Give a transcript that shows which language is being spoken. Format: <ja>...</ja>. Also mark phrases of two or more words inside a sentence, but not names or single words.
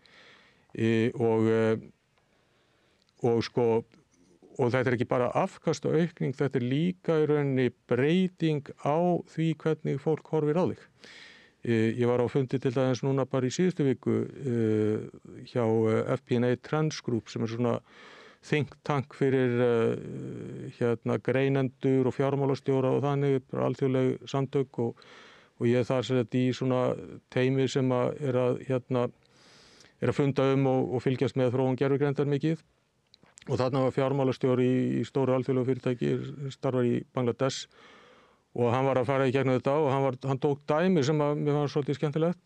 <is>Og þetta er ekki bara afkastaaukning, þetta er líka í rauninni breyting á því hvernig fólk horfir á þig. Ég var á fundi til dæmis núna bara í síðustu viku hjá FP&A Trends Group sem er svona</is> <en>think tank</en> <is>fyrir greinendur og fjármálastjóra og þannig, bara alþjóðleg samtök og ég þar sett í svona teymi sem er að funda og fylgjast með þróun gervigreindar mikið. Og þarna var fjármálastjóri í stóru alþjóðlegu fyrirtæki, starfar í Bangladesh og hann var að fara í gegnum þetta og hann tók dæmi sem mér var svolítið skemmtilegt.</is>